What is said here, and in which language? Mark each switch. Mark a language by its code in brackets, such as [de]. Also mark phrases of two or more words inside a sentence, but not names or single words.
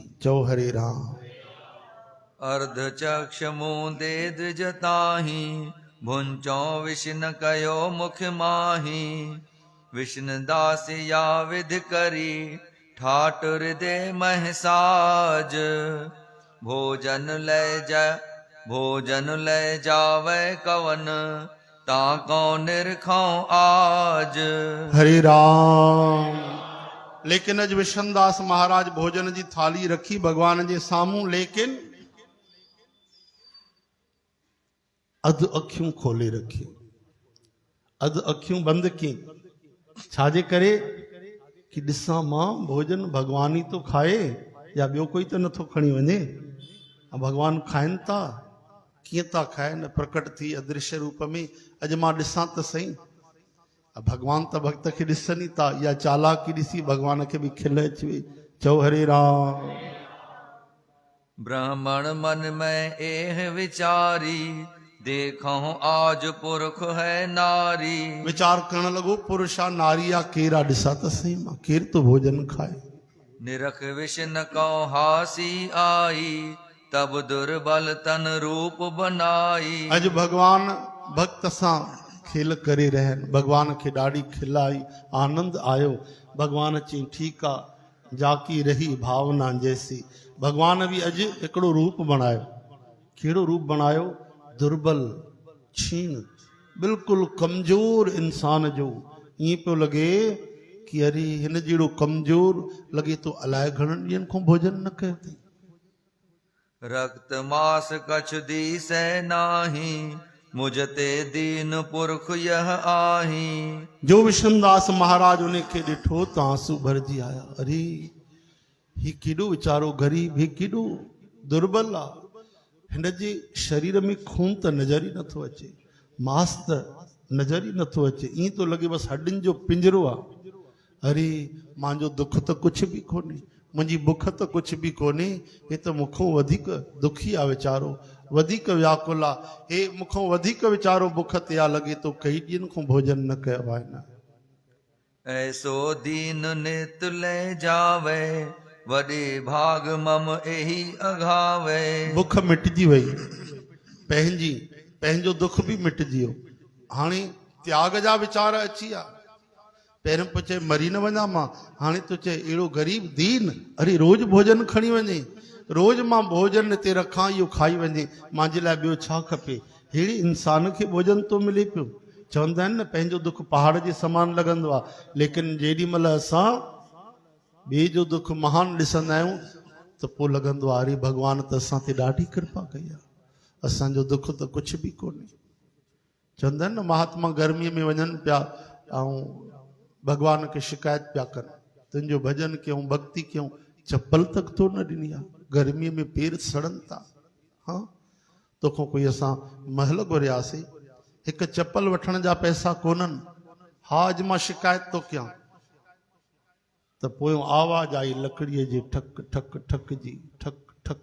[sd] चओ हरे राम। [hi] अर्ध चक्ष मूंदे द्विज ताही, भुंचो विष्णु कयो मुख माही। विष्णु दास या विधि करी, ठाट हृदय महसाज। भोजन ले जावे कवन, ताको निरखो आज। [sd] हरे राम। लेकिन अज विष्णुदास महाराज भोजन जी थाली रखी भगवान जे साम्हूं, लेकिन अध अखियूं खोले रखी, अध अखियूं बंद की। छाजे करे? कि ॾिसां मां भोजन भगवान ई तो खाए या ॿियो कोई त नथो खणी वञे। भगवान खाइनि था, कीअं था खाइनि? प्रकट थी अदृश्य रूप में। अॼु मां ॾिसां त सही, भगवान त भक्त खे ॾिसनि ई था। या चालाकी ॾिसी भगवान खे बि खिल अची वई। चओ हरे राम। [hi] ब्राह्मण मन में एह विचारी, देखो आज पुरख है नारी। [sd] विचार करण लॻो, पुरुष आ नारी आ, केर आ? ॾिसां त सही मां, केर तो भोजन खाए? [hi] निरख विष्णु को हासी आई, तब दुर्बल तन रूप बनाई। [sd] अॼु भगवान भक्त सां खेल करे रहनि, भगवान खे ॾाढी खिल आई, आनंद आयो। भगवान चई ठीकु आहे, [hi] जाकी रही भावना जैसी। [sd] भगवान बि अॼु हिकिड़ो रूप बणायो। कहिड़ो रूप बणायो? दुर्बल, क्षीण, बिल्कुलु कमज़ोर इंसान जो। ईअं पियो लॻे कि अरे हिन जहिड़ो कमज़ोर लॻे थो अलाए घणनि ॾींहंनि खां भोजन न कयो अथई। [hi] रक्त मास कछ दीसै नाही, मुझते दीन पुरख यह आही। [sd] जो विष्णुदास महाराज उन खे ॾिठो त आंसू भरजी आया। अरे ही केॾो वीचारो गरीब, ही केॾो दुर्बल आहे। हिन जे शरीर में खून त नज़र ई नथो अचे, मांस त नज़र ई नथो अचे। ईअं थो लॻे बसि हॾियुनि जो पिंजरो आहे। अरे मुंहिंजो दुख त कुझु बि कोन्हे, मुंहिंजी बुख त [hi] कुछ भी [sd] कोन्हे, हे त मूंखों वधीक दुखी आहे वीचारो, वधीक व्याकुल आहे, हे मूंखों वधीक वीचारो बुख ते आहे, लॻे थो कई ॾींहंनि खां भोजन न कयो आहे न। [hi] ऐसो दीन नित ले जावे, वॾे भाग मम एही अघावे। [sd] बुख मिटजी वई, पंहिंजो दुख बि मिटजी वियो, हाणे त्याग जा वीचार अची विया। पहिरियों पियो चए मरी न वञा मां, हाणे तो चए अहिड़ो ग़रीब दीन, अरे रोज भोजन खणी वञे, रोज मां भोजन हिते रखां, इहो खाई वञे, मुंहिंजे लाइ ॿियो छा खपे। अहिड़े इंसान खे भोजन तो मिले पियो। चवंदा आहिनि न पंहिंजो दुख पहाड़ जे समान लॻंदो आहे, लेकिन जेॾी महिल असां ॿिए जो दुख महान ॾिसंदा आहियूं त पोइ लॻंदो आहे अरे भॻवान त असां ते ॾाढी कृपा कई आहे, असांजो दुख त कुझु बि कोन्हे। चवंदा आहिनि न महात्मा गर्मीअ में वञनि पिया ऐं भगवान खे शिकायत पिया कनि, तुंहिंजो भजन कयूं, भक्ति कयूं, चप्पल तक तो न ॾिनी आहे, गर्मीअ में पेर सड़नि था। हाँ, तोखां कोई असां महल घुरियासीं, हिकु चप्पल वठण जा पैसा कोन्हनि, हा अॼु मां शिकायत थो कयां, त पोयों आवाज़ आई लकड़ीअ जी ठक ठक ठक जी, ठक ठक।